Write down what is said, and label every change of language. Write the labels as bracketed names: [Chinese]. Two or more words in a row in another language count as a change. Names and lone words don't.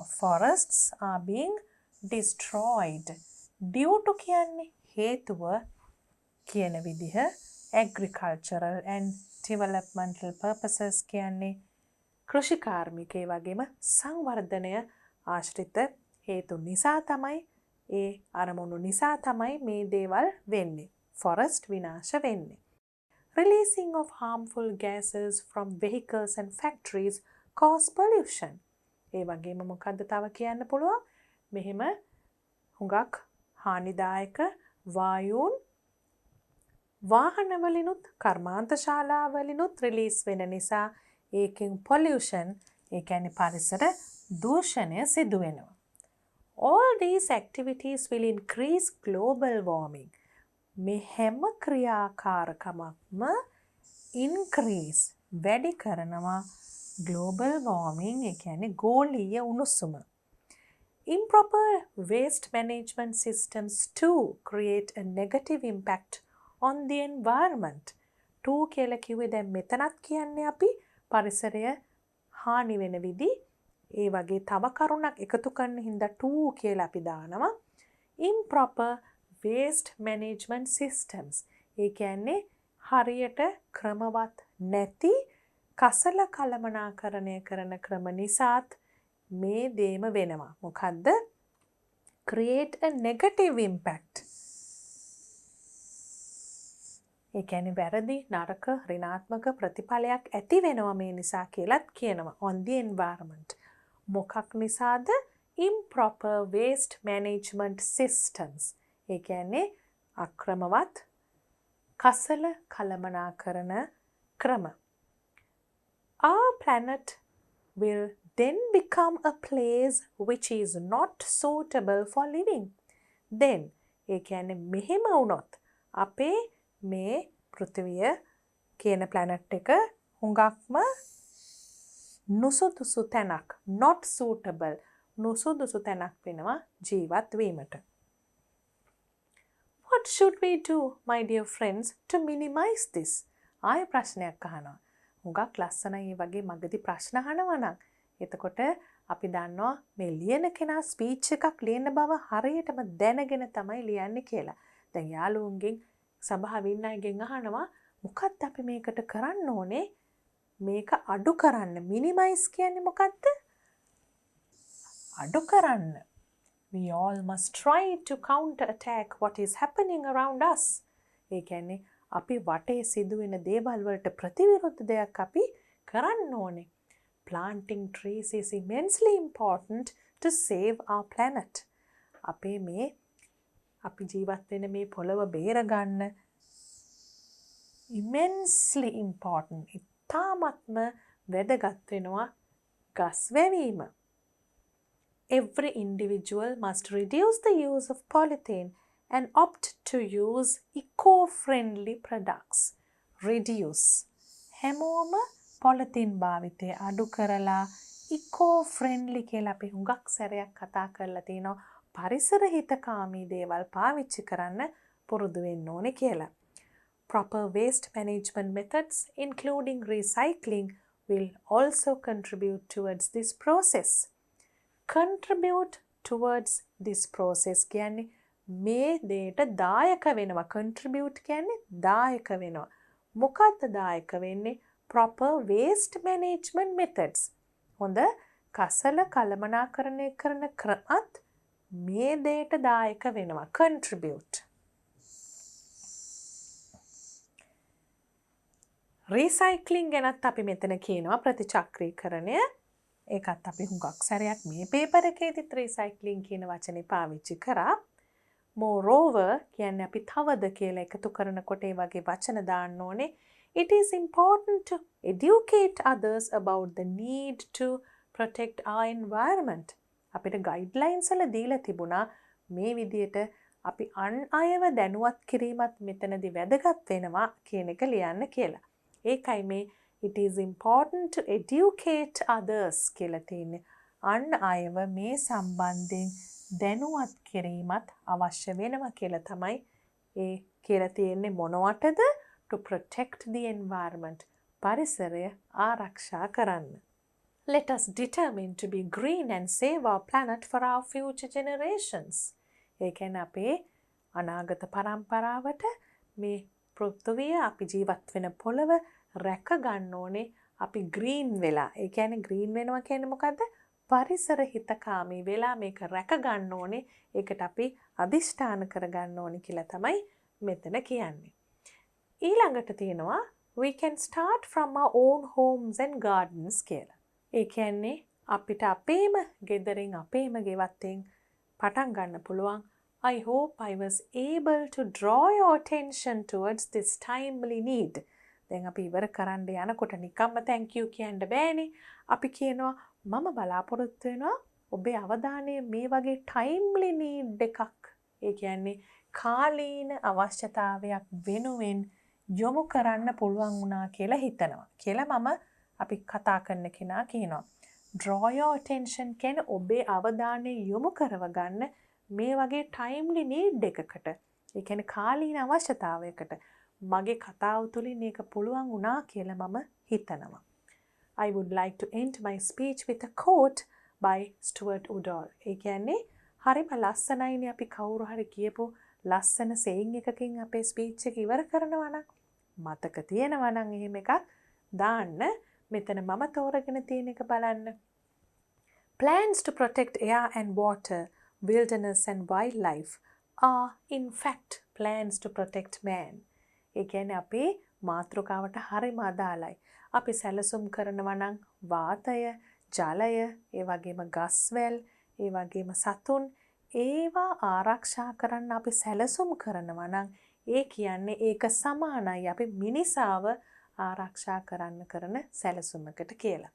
[English] Forests are being destroyed. Due to [Sinhala] කියන්නේ හේතුව කියන විදිහ, [English] agricultural and developmental purposes [Sinhala] කියන්නේ කෘෂිකාර්මිකේ වගේම සංවර්ධනය ආශ්‍රිත හේතු නිසා තමයි ඒ අරමුණු නිසා තමයි මේ දේවල් වෙන්නේ. Forest විනාශ වෙන්නේ. [English] Releasing of harmful gases from vehicles and factories cause pollution. [Sinhala] ඒ වගේම මොකද්ද තව කියන්න පුළුවන්? මෙහෙම හුඟක් හානිදායක වායුන් වාහනවලිනුත් කර්මාන්තශාලාවලිනුත් රිලීස් වෙන නිසා ඒකෙන් pollution, ඒ කියන්නේ පරිසර දූෂණය සිදු වෙනවා. [English] All these activities will increase global warming. [Sinhala] මේ හැම ක්‍රියාකාරකමක්ම increase වැඩි කරනවා [English] global warming, [Sinhala] ඒ කියන්නේ ගෝලීය උණුසුම. [English] Improper waste management systems too create a negative impact on the environment. [Sinhala] too කියලා කිව්වේ දැන් මෙතනත් කියන්නේ අපි පරිසරය හානි වෙන විදි. ඒ වගේ තව කරුණක් එකතු කරන හින්දා too කියලා අපි දානවා. [English] Improper waste management systems. [Sinhala] ඒ කියන්නේ හරියට ක්‍රමවත් නැති කසල කළමනාකරණය කරන ක්‍රම නිසාත් මේ දේම වෙනවා. මොකද්ද? [English] Create a negative impact. [Sinhala] ඒ කියන්නේ වැරදි නරක ඍණාත්මක ප්‍රතිඵලයක් ඇති වෙනවා මේ නිසා කියලාත් කියනවා. [English] On the environment. [Sinhala] මොකක් නිසාද? [English] Improper waste management systems. [Sinhala] ඒ කියන්නේ අක්‍රමවත් කසල කළමනාකරන ක්‍රම. [English] Our planet will then become a place which is not suitable for living. [Sinhala] Then ඒ කියන්නේ මෙහෙම වුණොත් අපේ මේ පෘථිවිය කියන planet එක හුඟක්ම නුසුදුසු තැනක්, [English] not suitable, [Sinhala] නුසුදුසු තැනක් වෙනවා ජීවත් වීමට. [English] What should we do, my dear friends, to minimize this? [Sinhala] ආය ප්‍රශ්නයක් අහනවා. හුඟක් ලස්සනයි මේ වගේ මගදී ප්‍රශ්න අහනවා නම්. එතකොට අපි දන්නවා මේ ලියන කෙනා ස්පීච් එකක් ලියන බව හරියටම දැනගෙන තමයි ලියන්නේ කියලා. දැන් යාළුවන්ගෙන් සභාවේ ඉන්න අයගෙන් අහනවා මොකක්ද අපි මේකට කරන්න ඕනේ? මේක අඩු කරන්න. මිනිමයිස් කියන්නේ මොකක්ද? අඩු කරන්න. [English] We all must try to counterattack what is happening around us. [Sinhala] ඒ කියන්නේ අපි වටේ සිදුවෙන දේවල් වලට ප්‍රතිවිරුද්ධ දෙයක් අපි කරන්න ඕනේ. [English] Planting trees is immensely important to save our planet. [Sinhala] අපි ජීවත් වෙන මේ පොළව බේර ගන්න [English] immensely important. [Sinhala] ඉතාමත්ම වැදගත් වෙනවා ගස් වැවීම. [English] Every individual must reduce the use of polythene and opt to use eco-friendly products. Reduce. [Sinhala] හැමෝම polythene භාවිතය අඩු කරලා eco-friendly කියලා අපි හුඟක් සැරයක් කතා කරලා තිනවා. පරිසර හිතකාමී දේවල් පාවිච්චි කරන්න පුරුදු වෙන්න ඕනේ කියලා. [English] Proper waste management methods, including recycling, will also contribute towards this process. Contribute towards this process [Sinhala] කියන්නේ මේ දෙයට දායක වෙනවා. Contribute කියන්නේ දායක වෙනවා. මොකක්ද දායක වෙන්නේ? [English] Proper waste management methods. [Sinhala] හොඳ කසල කළමනාකරණය කරන ක්‍රමත් මේ දෙයට දායක වෙනවා. Contribute. Recycling ගැනත් අපි මෙතන කියනවා ප්‍රතිචක්‍රීකරණය. ඒකත් අපි හුඟක් සැරයක් මේ පේපර් එකේදීත් recycling කියන වචනේ පාවිච්චි කරා. Moreover කියන්නේ අපි තවද කියලා එකතු කරනකොට ඒ වගේ වචන දාන්න ඕනේ. [English] It is important to educate others about the need to protect our environment. [Sinhala] අපිට guidelines වල දීලා තිබුණා මේ විදිහට අපි අන් අයව දැනුවත් කිරීමත් මෙතනදී වැදගත් වෙනවා කියන එක ලියන්න කියලා. ඒකයි මේ [English] it is important to educate others [Sinhala] කියලා තියෙන්නේ. අන් අයව මේ සම්බන්ධයෙන් දැනුවත් කිරීමත් අවශ්‍ය වෙනවා කියලා තමයි ඒ කියලා තියෙන්නේ මොනවටද? [English] To protect the environment. [Sinhala] පරිසරය ආරක්ෂා කරන්න. [English] Let us determine to be green and save our planet for our future generations. [Sinhala] ඒ කියන්නේ අපේ අනාගත පරම්පරාවට මේ පෘථිවිය අපි ජීවත් වෙන පොළව රැක ගන්න ඕනේ. අපි green වෙලා. ඒ කියන්නේ green වෙනවා කියන්නේ මොකද්ද? පරිසර හිතකාමී වෙලා මේක රැක ගන්න ඕනේ. ඒකට අපි අදිෂ්ඨාන කර ගන්න ඕනේ කියලා තමයි මෙතන කියන්නේ. ඊළඟට තියෙනවා [English] we can start from our own homes and gardens [Sinhala] කියලා. ඒ කියන්නේ අපිට අපේම ගෙදරින් අපේම ගෙවත්තෙන් පටන් ගන්න පුළුවන්. [English] I hope I was able to draw your attention towards this timely need. [Sinhala] දැන් අපි ඉවර කරන්න යනකොට නිකම්ම [English] thank you [Sinhala] කියන්න බෑනේ. අපි කියනවා මම බලාපොරොත්තු වෙනවා ඔබේ අවධානය මේ වගේ [English] timely need [Sinhala] එකක්. ඒ කියන්නේ කාලීන අවශ්‍යතාවයක් වෙනුවෙන් යොමු කරන්න පුළුවන් වුණා කියලා හිතනවා. කියලා මම අපි කතා කරන කෙනා කියනවා. [English] Draw your attention [Sinhala] කියන්නේ ඔබේ අවධානය යොමු කරව ගන්න මේ වගේ [English] timely need [Sinhala] එකකට. ඒ කියන්නේ කාලීන අවශ්‍යතාවයකට. මගේ කතාව තුළින් මේක පුළුවන් වුණා කියලා මම හිතනවා. [English] I would like to end my speech with a quote by Stuart Udall. [Sinhala] ඒ කියන්නේ හරිම ලස්සනයිනේ අපි කවුරු හරි කියපු ලස්සන saying එකකින් අපේ speech එක ඉවර කරනවා නම් මතක තියෙනවා නම් එහෙම එකක් දාන්න. මෙතන මම තෝරගෙන තියෙන එක බලන්න. [English] Plans to protect air and water, wilderness and wildlife are in fact plans to protect man. [Sinhala] ඒ කියන්නේ අපේ මාතෘකාවට හරිම අදාළයි. අපි සැලසුම් කරනවා නම් වාතය, ජලය, ඒ වගේම ගස්වැල්, ඒ වගේම සතුන් ඒවා ආරක්ෂා කරන්න අපි සැලසුම් කරනවා නම් ඒ කියන්නේ ඒක සමානයි අපි මිනිසාව ආරක්ෂා කරන්න කරන සැලසුමකට කියලා.